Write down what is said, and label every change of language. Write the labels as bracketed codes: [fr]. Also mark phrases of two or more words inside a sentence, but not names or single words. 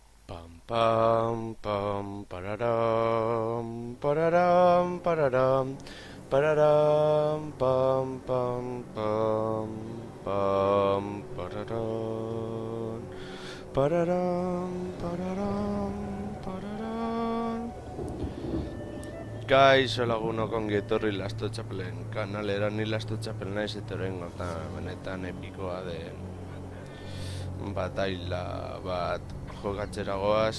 [eu] Pam pam pam pararam pararam pararam pararam pam pam pam pam pararam pararam pararam pararam. Kaixo lagunok ongi etorri Lasto Txapelen kanalera. Ni Lasto Txapel naiz eta oraingo benetan epikoa den bataila bat jokatzera goaz.